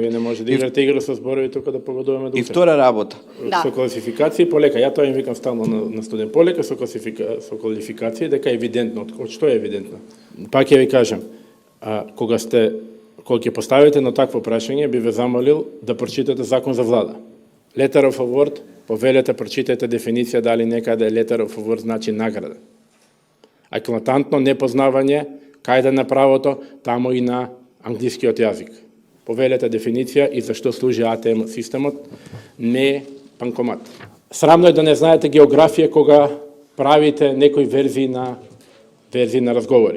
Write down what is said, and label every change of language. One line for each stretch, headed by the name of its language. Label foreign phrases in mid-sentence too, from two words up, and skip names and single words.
Macedonian: Вие не може да играте игра со зборови тука да погодуваме духа. И втора работа. Со класификации полека. Ја тоа им викам стално на студент. Полека со квалификации, дека е евидентно. Од што е евидентно? Пак ќе ви кажам, кога ќе поставите на такво прашање, би ве замолил да прочитате закон за влада.
English: Letter of award,
Macedonian: повелете, прочитайте дефиниција дали некаде
English: letter of award
Macedonian: значи награда. Еклатантно непознавање кајде на правото, тамо и на англискиот јазик. Повелете дефиниција и зашто служи АТМ системот, не банкомат. Срамно е да не знаете географија кога правите некои верзии на разговори.